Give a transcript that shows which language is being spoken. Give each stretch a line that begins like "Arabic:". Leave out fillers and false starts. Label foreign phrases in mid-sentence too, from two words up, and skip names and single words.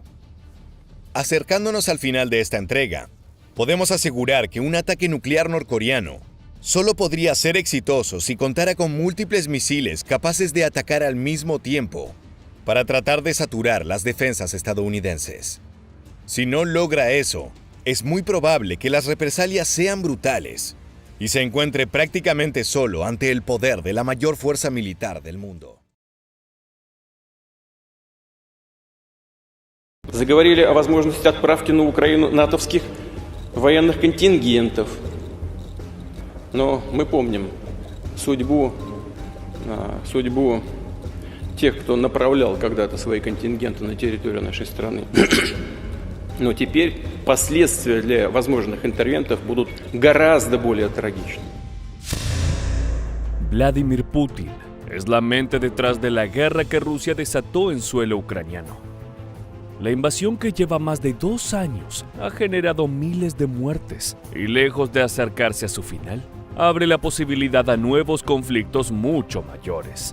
Spanish: Acercándonos al final de esta entrega, podemos asegurar que un ataque nuclear norcoreano solo podría ser exitoso si contara con múltiples misiles capaces de atacar al mismo tiempo para tratar de saturar las defensas estadounidenses. Si no logra eso, es muy probable que las represalias sean brutales y se encuentre prácticamente solo ante el poder de la mayor fuerza militar del mundo.
Russian: Заговорили о возможности отправки на Украину натовских военных контингентов. Но мы помним судьбу тех, кто направлял когда-то свои контингенты на территорию нашей страны. Но теперь последствия для возможных интервентов будут гораздо более трагичны.
Spanish: Vladimir Putin es la mente detrás de la guerra que Rusia desató en suelo ucraniano. La invasión, que lleva más de 2 años, ha generado miles de muertes y, lejos de acercarse a su final, abre la posibilidad a nuevos conflictos mucho mayores.